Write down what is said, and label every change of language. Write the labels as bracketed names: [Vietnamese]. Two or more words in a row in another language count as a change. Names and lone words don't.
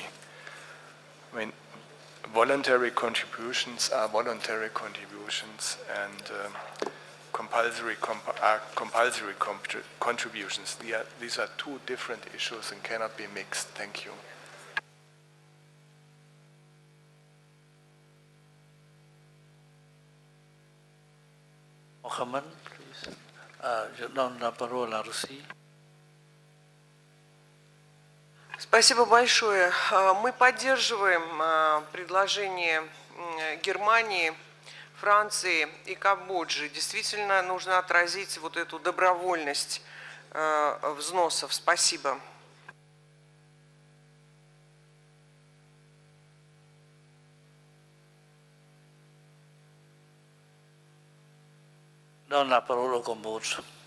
[English] I mean, voluntary contributions are voluntary contributions, and compulsory contributions. These are two different issues and cannot be mixed. Thank you. Mohammed, please. [French] Je donne la parole à Russie. [Russian] Спасибо большое. Мы поддерживаем предложение Германии, Франции и Камбоджи. Действительно нужно отразить вот эту добровольность взносов. Спасибо. [French] Donna Parola Cambodge.